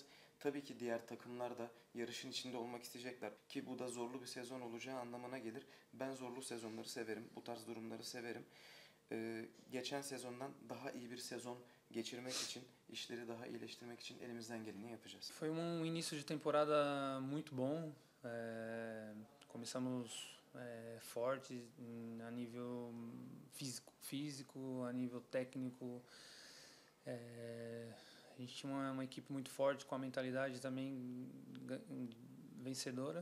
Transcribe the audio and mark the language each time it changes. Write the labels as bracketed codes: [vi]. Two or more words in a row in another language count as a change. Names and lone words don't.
[tr] Tabii ki diğer takımlar da yarışın içinde olmak isteyecekler ki bu da zorlu bir sezon olacağı anlamına gelir. Ben zorlu sezonları severim, bu tarz durumları severim. Geçen sezondan daha iyi bir sezon geçirmek için, işleri daha iyileştirmek için elimizden geleni yapacağız. [pt] Foi início de temporada muito bom. Começamos fortes a nível físico, a nível técnico. A gente tinha uma equipe muito forte, com a mentalidade também vencedora.